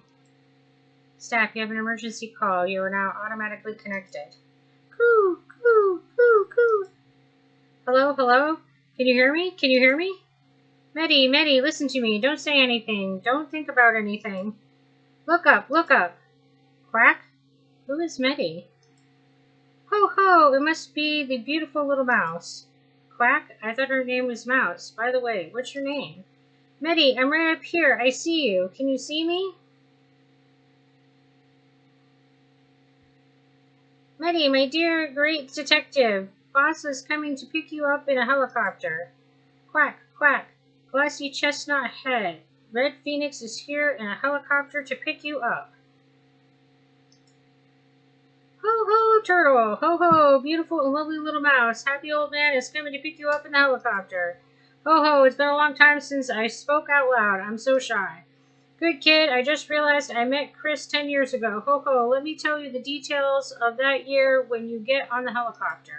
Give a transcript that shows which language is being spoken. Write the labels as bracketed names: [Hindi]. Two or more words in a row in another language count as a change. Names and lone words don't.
[English] Staff, you have an emergency call. You are now automatically connected. Coo! Coo! Coo! Coo! Hello? Hello? Can you hear me? Can you hear me? Medi, listen to me. Don't say anything. Don't think about anything. Look up, look up. Quack? Who is Medi? Ho ho! It must be the beautiful little mouse. Quack? I thought her name was Mouse. By the way, what's your name? Medi, I'm right up here. I see you. Can you see me? Medi, my dear great detective. Boss is coming to pick you up in a helicopter. Quack, quack. Glossy chestnut head. Red Phoenix is here in a helicopter to pick you up. Ho ho, turtle! Ho ho, beautiful and lovely little mouse. Happy old man is coming to pick you up in the helicopter. Ho ho, it's been a long time since I spoke out loud. I'm so shy. Good kid, I just realized I met Chris 10 years ago. Ho ho, let me tell you the details of that year when you get on the helicopter.